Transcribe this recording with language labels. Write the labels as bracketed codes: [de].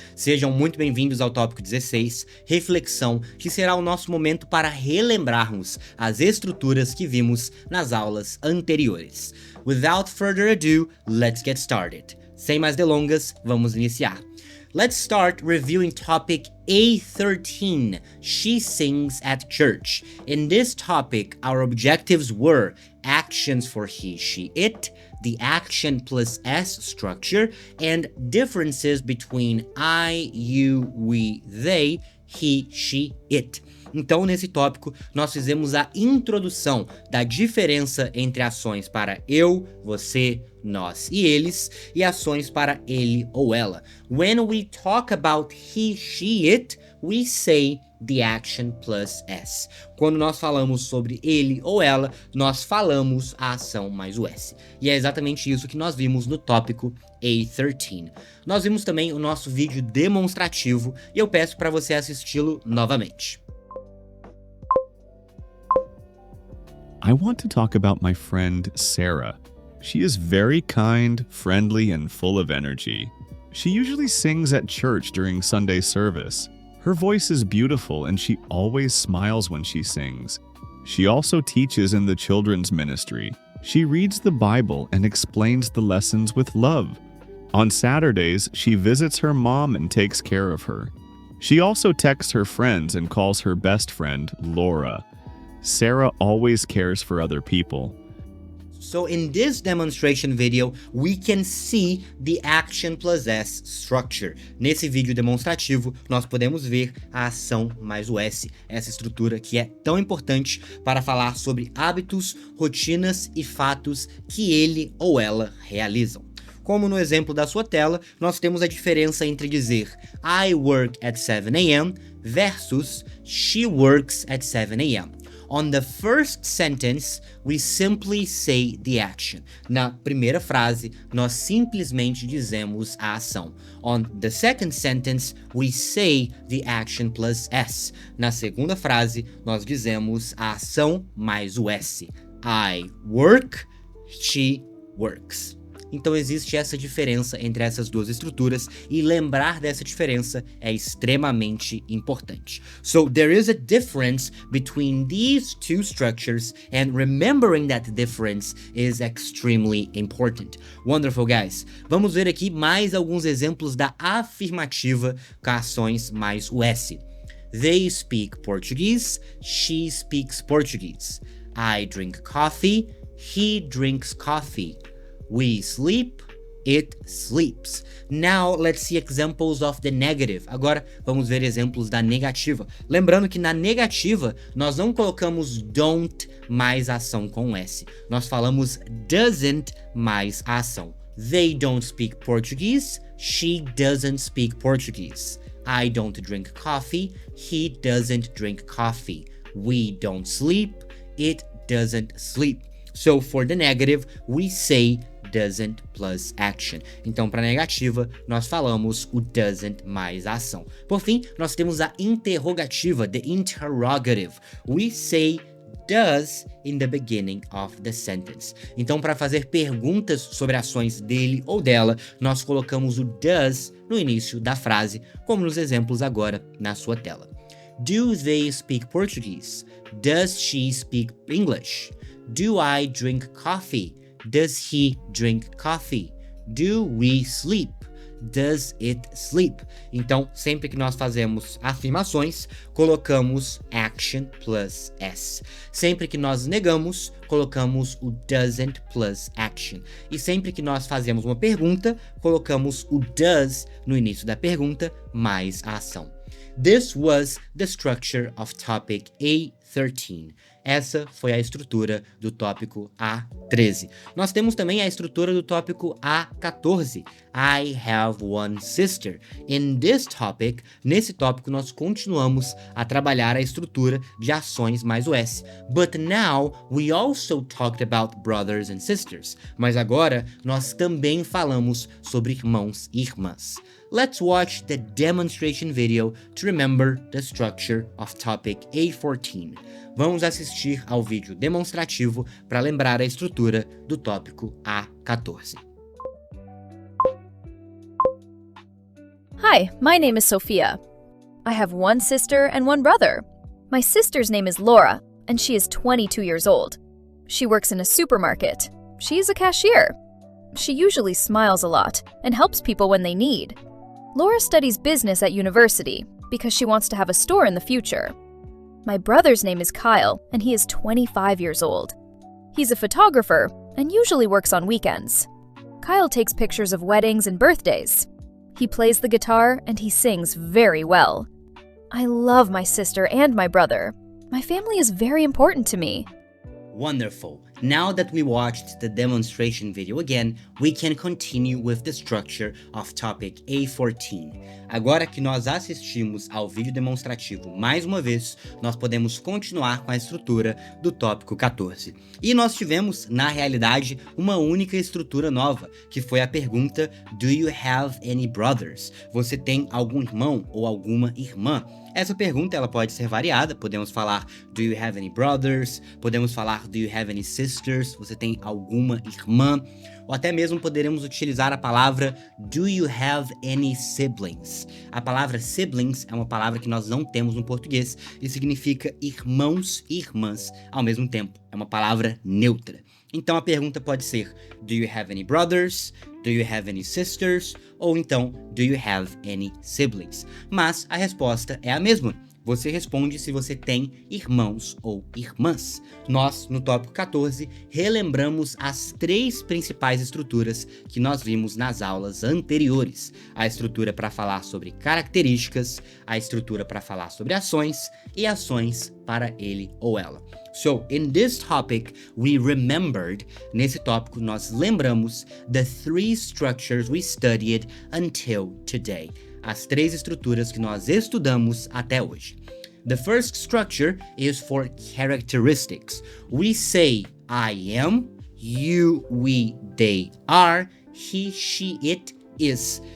[pt] Sejam muito bem-vindos ao tópico 16, reflexão, que será o nosso momento para relembrarmos as estruturas que vimos nas aulas anteriores. [en] Without further ado, let's get started. [pt] Sem mais delongas, vamos iniciar. [en] Let's start reviewing topic A13, She Sings at Church. In this topic, our objectives were actions for he, she, it, the action plus S structure, and differences between I, you, we, they, he, she, it. [pt] Então, nesse tópico, nós fizemos a introdução da diferença entre ações para eu, você, nós e eles, e ações para ele ou ela. [en] When we talk about he, she, it, we say the action plus S. [pt] Quando nós falamos sobre ele ou ela, nós falamos a ação mais o S. E é exatamente isso que nós vimos no tópico A13. Nós vimos também o nosso vídeo demonstrativo e eu peço para você assisti-lo novamente. [en] I want to talk about my friend Sarah. She is very kind, friendly, and full of energy. She usually sings at church during Sunday service. Her voice is beautiful and she always smiles when she sings. She also teaches in the children's ministry. She reads the Bible and explains the lessons with love. On Saturdays, she visits her mom and takes care of her. She also texts her friends and calls her best friend Laura. Sarah always cares for other people. So in this demonstration video, we can see the action plus S structure. [pt] Nesse vídeo demonstrativo, nós podemos ver a ação mais o S, essa estrutura que é tão importante para falar sobre hábitos, rotinas e fatos que ele ou ela realizam. Como no exemplo da sua tela, nós temos a diferença entre dizer [en] I work at 7 a.m. versus she works at 7 a.m. On the first sentence, we simply say the action. [pt] Na primeira frase, nós simplesmente dizemos a ação. [en] On the second sentence, we say the action plus S. [pt] Na segunda frase, nós dizemos a ação mais o S. [en] I work, she works. [pt] Então existe essa diferença entre essas duas estruturas e lembrar dessa diferença é extremamente importante. [en] So there is a difference between these two structures and remembering that difference is extremely important. Wonderful, guys. [pt] Vamos ver aqui mais alguns exemplos da afirmativa com ações mais o S. [en] They speak Portuguese, she speaks Portuguese. I drink coffee, he drinks coffee. We sleep, it sleeps. Now let's see examples of the negative. [pt] Agora vamos ver exemplos da negativa. Lembrando que na negativa nós não colocamos don't mais a ação com S. Nós falamos doesn't mais a ação. [en] They don't speak Portuguese, she doesn't speak Portuguese. I don't drink coffee, he doesn't drink coffee. We don't sleep, it doesn't sleep. So for the negative, we say doesn't plus action. [pt] Então, para negativa, nós falamos o doesn't mais a ação. Por fim, nós temos a interrogativa, [en] the interrogative. We say does in the beginning of the sentence. [pt] Então, para fazer perguntas sobre ações dele ou dela, nós colocamos o does no início da frase, como nos exemplos agora na sua tela. [en] Do they speak Portuguese? Does she speak English? Do I drink coffee? Does he drink coffee? Do we sleep? Does it sleep? [pt] Então, sempre que nós fazemos afirmações, colocamos [en] action plus S. [pt] Sempre que nós negamos, colocamos o [en] doesn't plus action. [pt] E sempre que nós fazemos uma pergunta, colocamos o does no início da pergunta mais a ação. [en] This was the structure of topic A13. [pt] Essa foi a estrutura do tópico A13. Nós temos também a estrutura do tópico A14. [en] I have one sister. In this topic, [pt] nesse tópico nós continuamos a trabalhar a estrutura de ações mais o S. [en] But now we also talked about brothers and sisters. [pt] Mas agora nós também falamos sobre irmãos e irmãs. [en] Let's watch the demonstration video to remember the structure of topic A14. [pt] vamos assistir ao vídeo demonstrativo para lembrar a estrutura do tópico A14. [en] Hi, my name is Sophia. I have one sister and one brother. My sister's name is Laura, and she is 22 years old. She works in a supermarket. She is a cashier. She usually smiles a lot and helps people when they need. Laura studies business at university because she wants to have a store in the future. My brother's name is Kyle, and he is 25 years old. He's a photographer and usually works on weekends. Kyle takes pictures of weddings and birthdays. He plays the guitar and he sings very well. I love my sister and my brother. My family is very important to me. Wonderful. Now that we watched the demonstration video again, we can continue with the structure of topic A14. [pt] Agora que nós assistimos ao vídeo demonstrativo mais uma vez, nós podemos continuar com a estrutura do tópico 14. E nós tivemos, na realidade, uma única estrutura nova, que foi a pergunta [en] Do you have any brothers? [pt] Você tem algum irmão ou alguma irmã? Essa pergunta ela pode ser variada, podemos falar [en] Do you have any brothers? [pt] Podemos falar [en] Do you have any sisters? [pt] Você tem alguma irmã? Ou até mesmo poderemos utilizar a palavra [en] Do you have any siblings? [pt] A palavra siblings é uma palavra que nós não temos no português e significa irmãos e irmãs ao mesmo tempo. É uma palavra neutra. Então a pergunta pode ser [en] Do you have any brothers? Do you have any sisters? [pt] Ou então [en] Do you have any siblings? [pt] Mas a resposta é a mesma. Você responde se você tem irmãos ou irmãs. Nós, no tópico 14, relembramos as 3 principais estruturas que nós vimos nas aulas anteriores. A estrutura para falar sobre características, a estrutura para falar sobre ações e ações para ele ou ela. [en] So, in this topic, we remembered, [pt] nesse tópico nós lembramos [en] the 3 structures we studied until today. [pt] As 3 estruturas que nós estudamos até hoje. [en] The first structure is for characteristics. We say I am, you, we, they are, he, she, it, is.